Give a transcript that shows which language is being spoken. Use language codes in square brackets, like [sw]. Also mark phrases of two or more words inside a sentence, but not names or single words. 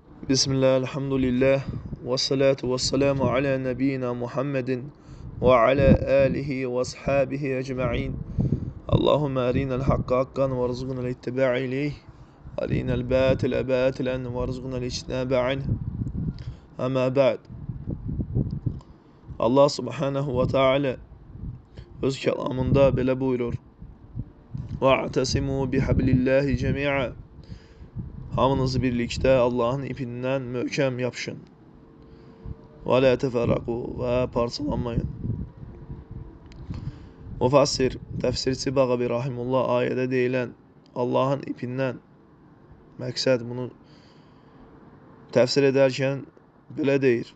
[ar] بسم الله، الحمد لله، والصلاة والسلام على نبينا محمد وعلى آله وأصحابه أجمعين. اللهم أرنا الحق حقا وارزقنا اتباعه. وأرنا الباطل باطلا وارزقنا اجتنابه. أما بعد. [az] Allah [ar] سبحانه وتعالى [az] öz kelamında belə buyurur. [ar] وَاَعْتَسِمُوا بِحَبْلِ cemi'a. [az] Hamınız birlikdə Allahın ipindən möhkəm yapışın. Və [ar] لا تفرقوا [az] və parçalanmayın. Müfəssir, təfsirçi Bağavi Rahimullah ayədə deyilən Allahın ipindən məqsəd bunu təfsir edərkən belə deyir.